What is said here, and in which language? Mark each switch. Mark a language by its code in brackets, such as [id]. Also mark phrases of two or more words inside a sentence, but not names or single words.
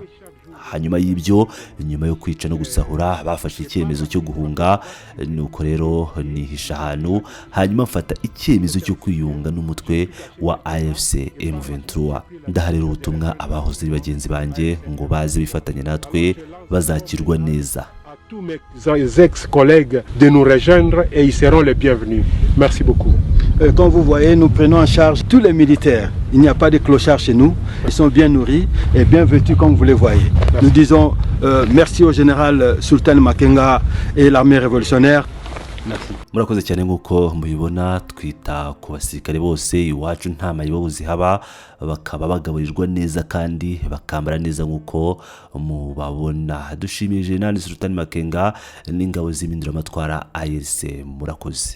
[rw] Hanyuma y'ibyo, nyuma yo kwica no gusahura, bafashe icyemezo cyo guhunga. Nuko rero nihisha ahantu, hanyuma mfata icyemezo cyo kwiyunga n'umutwe wa AFC M23. Ndaharira ubutumwa abahoze ari bagenzi banjye ngo baze bifatanya natwe, bazakirwa neza. [fr] tous mes ex-collègues de nous rejoindre et ils seront les bienvenus. Merci beaucoup. Comme vous voyez, nous prenons en charge tous les militaires. Il n'y a pas de clochards chez nous. Ils sont bien nourris et bien vêtus comme vous les voyez. Merci. Nous disons merci au général Sultan Makenga et l'armée révolutionnaire. Merci. [rw] Murakoze cyane nk'uko mubibona, twita ku basirikare bose iwacu nta mayibo zihaba, bakaba bagaburirwa neza kandi bakambara neza nk'uko mubabona. Dushimiye General Sultan Makenga n'ingabo z'Impinduramatwara ARC. Murakoze.